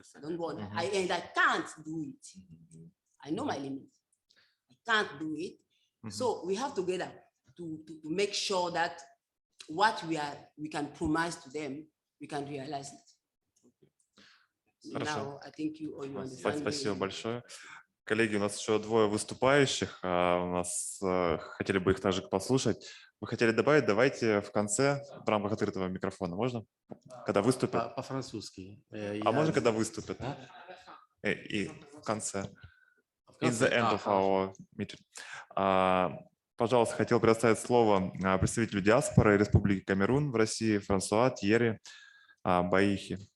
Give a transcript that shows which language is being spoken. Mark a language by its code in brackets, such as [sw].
[en] I don't want, and I can't do it. I know my limits. I can't do it. So we have together to make sure that what we can promise to them, we can realize it. Now, I think you understand. [ru] Спасибо большое. Коллеги, у нас еще двое выступающих. У нас хотели бы их также послушать. Вы хотели добавить? Давайте в конце, в рамках открытого микрофона. Можно? Когда выступят? По-французски. А можно, когда выступят? И в конце. [en] In the end of our meeting. [ru] Пожалуйста, хотел предоставить слово представителю диаспоры Республики Камерун в России Франсуа Тьерри Баихи.